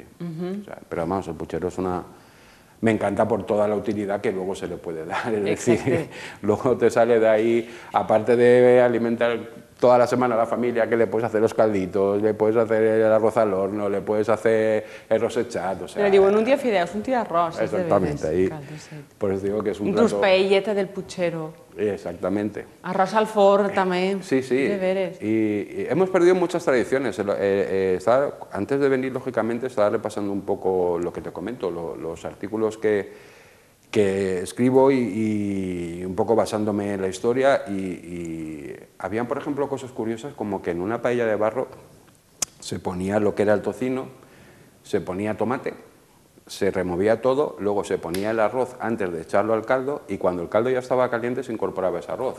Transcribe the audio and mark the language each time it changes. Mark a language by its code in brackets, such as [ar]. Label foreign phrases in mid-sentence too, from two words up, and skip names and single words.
[es] O sea, pero vamos, el puchero es una... Me encanta por toda la utilidad que luego se le puede dar, es decir, luego te sale de ahí, aparte de alimentar toda la semana a la familia, que le puedes hacer los calditos, le puedes hacer el arroz al horno, le puedes hacer el rosechat, o sea... [ca] Le diuen un dia fideus, un dia arròs, [es] exactamente, ahí, por eso digo que es un [ca] inclús [es] plato... [ca] paelleta del puchero. [es] Exactamente. [ca] Arròs al forn també. [es] Sí, sí. [ca] De veres. [es] Y hemos perdido muchas tradiciones. Antes de venir, lógicamente, estaba repasando un poco lo que te comento, los artículos que escribo y un poco basándome en la historia. Y habían, por ejemplo, cosas curiosas como que en una paella de barro se ponía lo que era el tocino, se ponía tomate, se removía todo, luego se ponía el arroz antes de echarlo al caldo y cuando el caldo ya estaba caliente se incorporaba ese arroz.